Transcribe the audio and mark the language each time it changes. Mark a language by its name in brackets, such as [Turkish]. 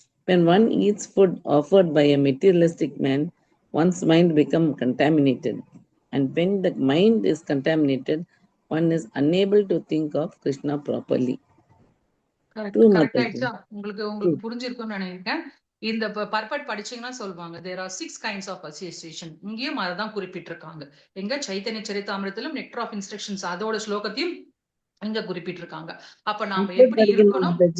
[English] When one eats food offered by a materialistic man, one's mind becomes contaminated. And when the mind is contaminated, one is unable to think of Krishna properly. [Tamil] Correct ஆயிடுச்சா? உங்களுக்கு புரிஞ்சிருக்கும்னு நினைக்கிறேன். இந்த பர்பட் படிச்சீங்கன்னா சொல்லுவாங்க [English] there are 6 kinds of association. [Tamil] இங்கேயும் அதான் குறிப்பிட்டிருக்காங்க. எங்க சைத்தன்ய சரிதாமிரத்திலும் நெக்டர் ஆஃப் இன்ஸ்ட்ரக்ஷன்ஸ் அதோட ஸ்லோகத்தையும் இங்க குறிப்பிட்டிருக்காங்க. அப்ப நாம எப்படி இருக்கணும்?